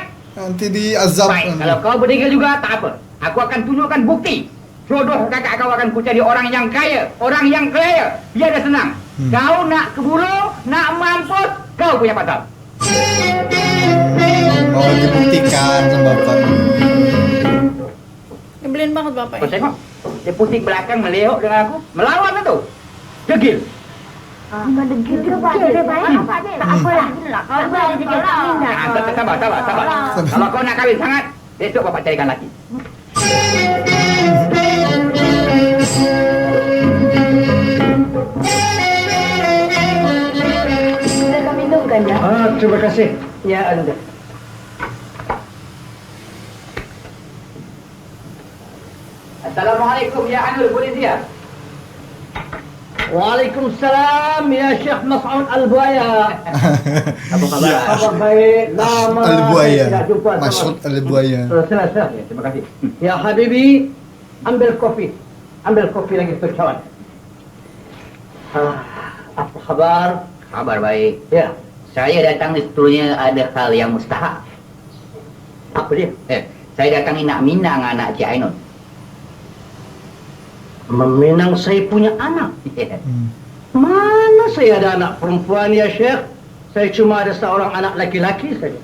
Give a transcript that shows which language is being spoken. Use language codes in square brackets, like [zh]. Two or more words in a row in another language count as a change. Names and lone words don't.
[ms] Nanti diazab. Baik, kalau kau berdegil juga tak apa. Aku akan tunjukkan bukti. Jodoh kakak kau akan ku cari orang yang kaya, biar dia senang. Kau nak keburu, nak mampus, kau punya pasal. Oh, dibuktikan sama Bapak. [id] Nyebelin banget bapak [ms] Kau ya. tengok, dia pusing belakang meliuk dengan aku, melawan tu. Degil. Degil ke, Bah? Dia baik apa dia? Tak apalah. Kalau dia degil tak minat. Sabar. Kalau kau nak kahwin sangat, besok Bapak carikan laki. Sudah kami minumkan, ya? Terima kasih. Ya, Anda. Assalamualaikum ya Anul, boleh dia? Waalaikumsalam ya Syekh Mas'ud Al-Buaya. Apa khabar? Kabar baik. Lama Al-Buaya. tidak jumpa. Maksud Al-Buaya. Silakan. Ya, terima kasih. [ar] يا حبيبي, [ms] ambil kopi. Ambil kopi lagi untuk kawan. Apa kabar? Kabar baik. Ya. Saya datang ni sebetulnya ada hal yang mustahak. Apa dia? Saya datang ni nak minang anak Cik Ainun. Meminang saya punya anak. Mana saya ada anak perempuan ya Syekh? Saya cuma ada seorang anak laki-laki saja.